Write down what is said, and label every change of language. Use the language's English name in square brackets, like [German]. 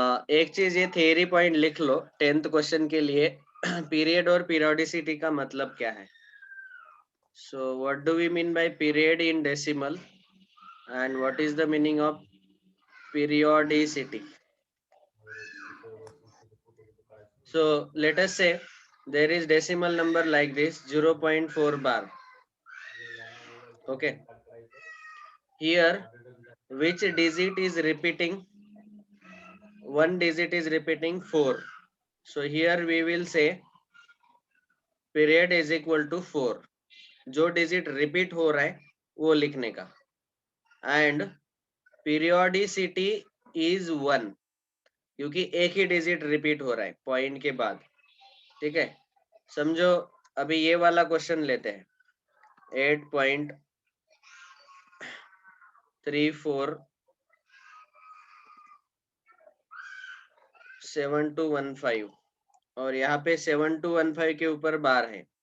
[Hindi] एक चीज ये थियरी पॉइंट लिख लो 10th क्वेश्चन के लिए. पीरियड और पीरियोडिसिटी का मतलब क्या है? [English] So what do we mean by period in decimal and what is the meaning of periodicity? So let us say there is decimal number like this 0.4 bar. Okay, here which digit is repeating? One digit is repeating 4. So here we will say period is equal to 4. [Hindi] जो digit repeat हो रहा है वो लिखने का. [English] and periodicity is 1, [Hindi] क्योंकि एक ही digit repeat हो रहा है पॉइंट के बाद. ठीक है, समझो. अभी ये वाला क्वेश्चन लेते हैं 8.347215 और यहाँ पे 7215 के ऊपर बार है.